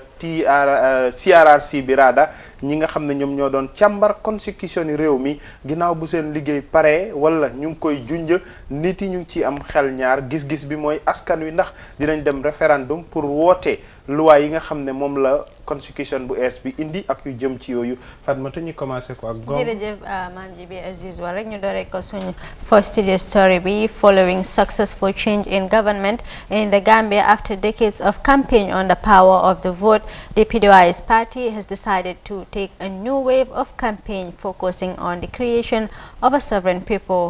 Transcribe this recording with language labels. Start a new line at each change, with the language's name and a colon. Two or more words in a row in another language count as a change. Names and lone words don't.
Wolof: CRRC bi raada ñi nga xam ne ñoom ñoo doon càmbar constitution yi réew mi ginnaaw bu seen liggéey paree wala ñu ngi koy junj nit yi ñu ngi ci am xel ñaar gis-gis bi mooy askan wi ndax dinañ dem référendum pour woote loi yi nga xam ne moom la constitution bu ees bi indi ak yu jëm ci yooyu Fatmata ñu commencé ko ak gom jërëjëf maam ji bi
English: as usual
Wolof: rek ñu dooree ko suñu
English: first studio story bi following successful change in government in the Gambia after decades of campaign on the power of the vote, the PDOIS party has decided to take a new wave of campaign focusing on the creation of a sovereign people.